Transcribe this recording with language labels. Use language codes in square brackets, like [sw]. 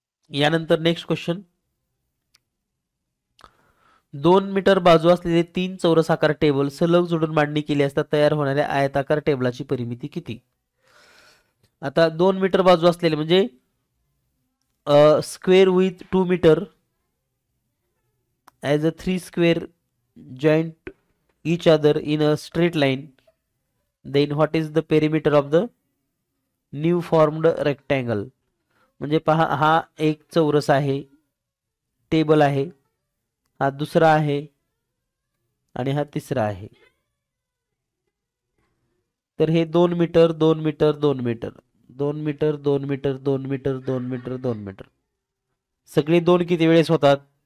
[mr] यानंतर next question. 2 metre बाजू असलेले 3 चौरसाकार टेबल सलग जोडून मांडणी केली असता तयार होणाऱ्या आयताकार टेबलाची परिमिती किती? आता 2 मीटर बाजू असलेले म्हणजे [en] Square with 2 metre as a 3 square joint each other in a straight line, then what is the perimeter of the new formed rectangle? [mr] म्हणजे पहा, हा एक चौरस आहे, टेबल आहे, हा दुसरा आहे आणि हा तिसरा आहे. तर हे 2 metre 2 metre 2 metre 2 metre 2 metre 2 metre 2 metre 2 metre, सगळे 2 किती वेळेस होतात?